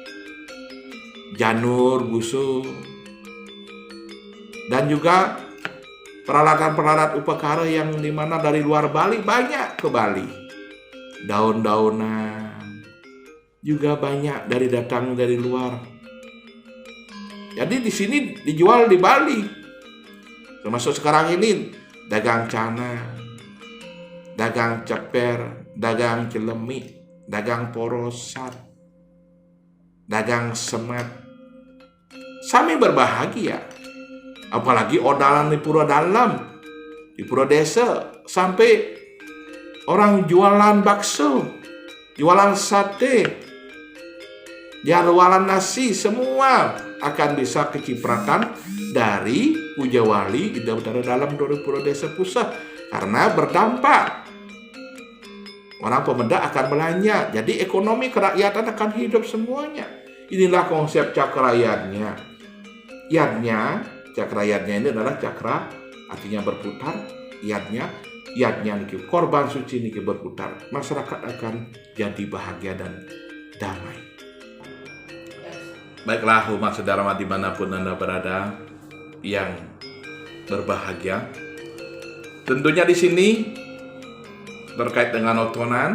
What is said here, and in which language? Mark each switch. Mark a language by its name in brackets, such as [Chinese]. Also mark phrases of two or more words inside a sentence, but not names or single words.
[Indonesian] Janur, busuk, dan juga peralatan-peralatan upakara yang dimana dari luar Bali banyak ke Bali. Daun-daunan juga banyak datang dari luar. Jadi di sini dijual di Bali. Termasuk sekarang ini dagang cana, dagang ceper, dagang celemi, dagang porosan, dagang semat. Sami berbahagia. Apalagi odalan di pura dalam, di pura desa, sampai orang jualan bakso, jualan sate, jualan nasi, semua akan bisa kecipratan dari Puja Wali Ida Utara Dalam dari pura desa pusat, karena berdampak. Orang pemeda akan belanja, jadi ekonomi kerakyatan akan hidup semuanya. Inilah konsep cakrayatnya. Cakra yadnya ini adalah cakra, artinya berputar. Yadnya niki korban suci niki berputar. Masyarakat akan jadi bahagia dan damai. Baiklah umat sedharma dimanapun Anda berada yang berbahagia. Tentunya di sini terkait dengan otonan.